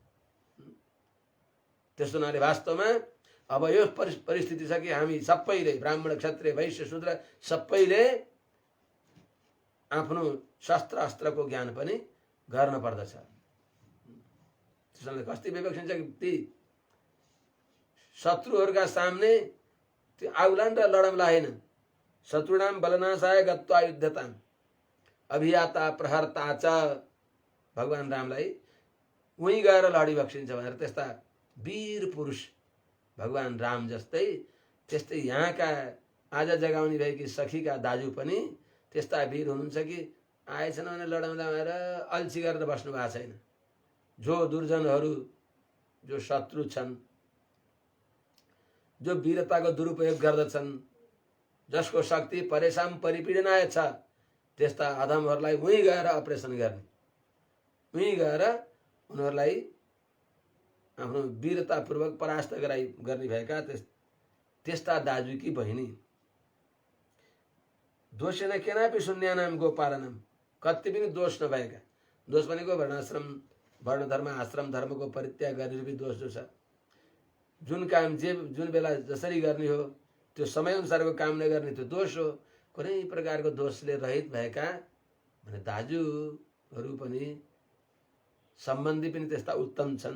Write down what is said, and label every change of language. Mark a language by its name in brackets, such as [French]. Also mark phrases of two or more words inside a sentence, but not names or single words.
[Nepali] त्यसो हुनाले वास्तवमा अब यो परिस्थिति छ कि हामी सबैले, ब्राह्मण क्षत्रिय वैश्य शूद्र सबैले आफ्नो शस्त्र अस्त्रको ज्ञान पनि गर्न पर्दछ। त्यसैले कस्ती विवेक हुन्छ कि ती शत्रुहरूका सामने त्यो आउलान् र लडमला होइन। [Sanskrit] शत्रुणाम बलनाशाय गत्वा युद्धताम अभियाता प्रहरता च। [Nepali] भगवान रामलाई उही गएर लडी बक्सिन्छ भनेर त्यस्ता वीर पुरुष भगवान राम जस्तै, त्यस्तै यहाँका आज जगाउने भएकी सखीका दाजु पनि त्यस्ता वीर हुनुहुन्छ कि आएछन् भने लडमला भएर अल्छी गरेर बस्नु भएको छैन। जो दुर्जनहरू, जो शत्रु छन्, जो वीरताको दुरुपयोग गर्दछन्, जसको शक्ति परेशान परिपीडनाय छ, त्यस्ता अधमहरूलाई उही गएर अपरेसन गर्ने, उही गएर उनीहरूलाई आफ्नो वीरतापूर्वक परास्त गर्ने भएका त्यस्ता दाजु कि बहिनी। [Sanskrit] दोषेन केनापि शून्यानाम गोपालनम, [Nepali] कति पनि दोष नभएका, दोष भनेको वर्णाश्रम वर्ण धर्म आश्रम धर्मको परित्याग गर्ने रूपी दोष जो छ, जुन काम जुन बेला जसरी गर्ने हो त्यो समय अनुसारको काम नगर्ने त्यो दोष हो। कुनै प्रकारको दोषले रहित भएका भने दाजुहरू पनि सम्बन्धी पनि त्यस्ता उत्तम छन्।